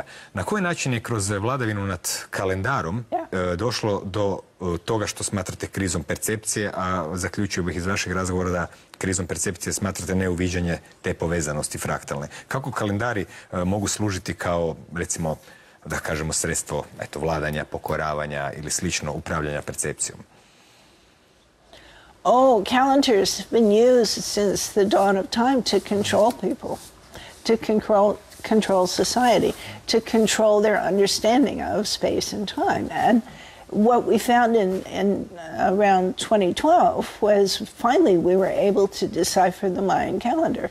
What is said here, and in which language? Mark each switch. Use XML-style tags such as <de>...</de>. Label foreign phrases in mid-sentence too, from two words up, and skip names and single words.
<sr>Na koji način je kroz vladavinu nad kalendarom došlo do toga što smatrate krizom percepcije, a zaključio bih iz vašeg razgovora da krizom percepcije smatrate neuviđanje te povezanosti fraktalne. Kako kalendari mogu služiti kao, recimo, da kažemo, sredstvo vladanja, pokoravanja ili slično upravljanja percepcijom?</sr> <en>Oh, calendars have been used since the dawn of time to control people, to control society, to control their understanding of space and time. And what we found in around 2012 was finally we were able to decipher the Mayan calendar.</en>